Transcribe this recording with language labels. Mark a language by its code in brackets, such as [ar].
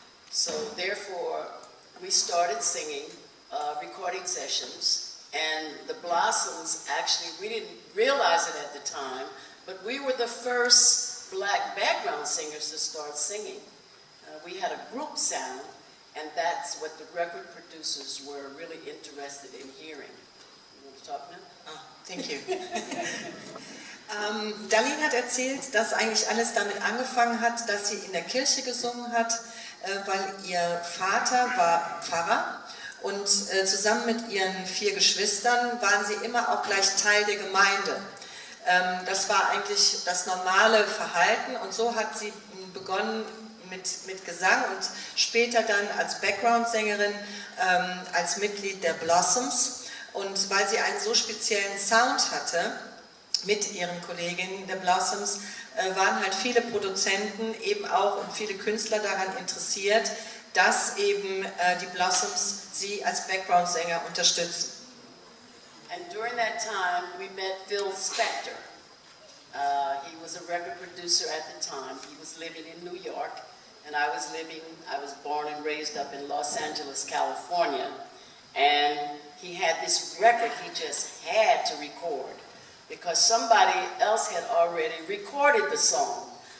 [en] So therefore, we started singing, recording sessions, and the Blossoms, actually, we didn't realize it at the time, but we were the first black background singers to start singing. We had a group sound, and that's what the record producers were really interested in hearing. You want to talk now? Oh, thank you. [de] Darlene hat erzählt, dass eigentlich alles damit angefangen hat, dass sie in der Kirche gesungen hat, weil ihr Vater war Pfarrer und zusammen mit ihren 4 Geschwistern waren sie immer auch gleich Teil der Gemeinde. Das war eigentlich das normale Verhalten und so hat sie begonnen mit Gesang und später dann als Background-Sängerin, als Mitglied der Blossoms. Und weil sie einen so speziellen Sound hatte mit ihren Kolleginnen der Blossoms, waren halt viele Produzenten eben auch und viele Künstler daran interessiert, dass eben die Blossoms sie als Background-Sänger unterstützen. [en] And during that time, we met Phil Spector. He was a record producer at the time. He was living in New York, and I was born and raised up in Los Angeles, California. And he had this record he just had to record because somebody else had already recorded the song.